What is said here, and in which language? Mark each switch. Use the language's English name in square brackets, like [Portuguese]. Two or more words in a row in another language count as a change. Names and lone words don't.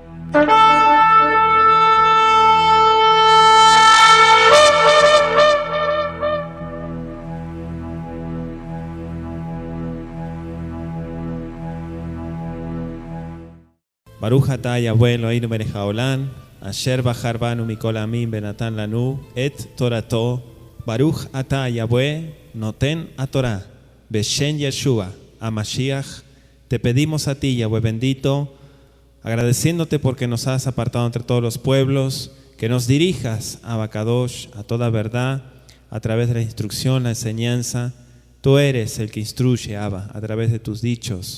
[Hebrew] ברוך אתה יהוה אלוהינו מלך העולם אשר בחר בנו מכל העמים ונתן לנו את תורתו. ברוך אתה יהוה נותן התורה בשם ישוע המשיח. [Spanish] Te pedimos a ti, Yahweh bendito, agradeciéndote porque nos has apartado entre todos los pueblos, que nos dirijas a Bakadosh, a toda verdad, a través de la instrucción, la enseñanza. Tú eres el que instruye, Abba, a través de tus dichos.